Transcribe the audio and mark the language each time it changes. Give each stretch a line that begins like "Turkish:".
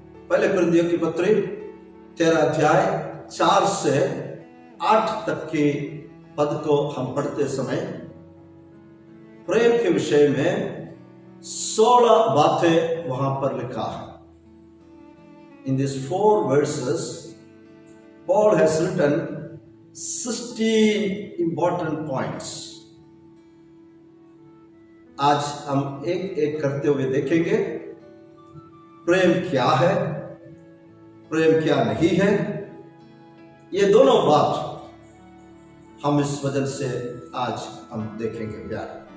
Hindi: पहले कुरिन्थियों की पत्री 13 अध्याय 4 से 8 तक के पद को हम पढ़ते समय प्रेम के विषय में 16 बातें वहां पर लिखा है।
English: In these 4 verses, Paul has written 16 important points.
Hindi: आज हम एक एक करते हुए देखेंगे प्रेम क्या है, प्रेम क्या नहीं है। ये दोनों बात हम इस वजह से आज हम देखेंगे प्यार।